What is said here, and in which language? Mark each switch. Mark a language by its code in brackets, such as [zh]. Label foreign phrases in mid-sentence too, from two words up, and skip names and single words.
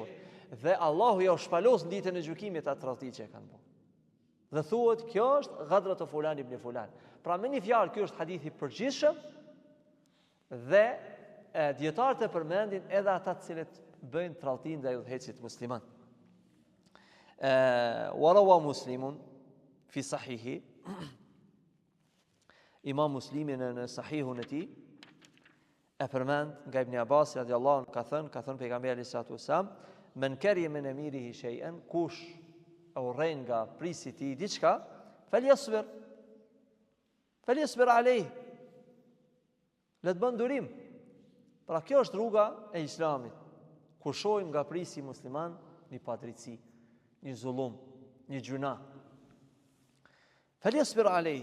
[sq] Dhe Allahu ja u shpalos në ditën e gjykimit atë tradhti që e kanë bërë. Dhe thuhet kjo është [ar] غدرة فلان بن فلان. [sq] Pra me një fjalë ky është hadith i përgjithshëm dhe dietarët e përmendin edhe ata të cilët bëjnë tradhtin ndaj udhëhecit musliman. [ar] وروى مسلم في صحيحه. [sq] Imam Muslimi në sahihun e tij e përmend nga Ibn Abbas [ar] رضي الله عنه [sq] ka thënë pejgamberi [ar] صلى الله عليه وسلم, "من كره من أميره شيئا", [sq] kush urren nga prisi i tij diçka, [ar] فليصبر عليه. [sq] Le të bën durim. Pra kjo është rruga e Islamit. Kur shohim nga prisi musliman një padrejtësi, një zullum, një gjuna, [ar] فليصبر عليه.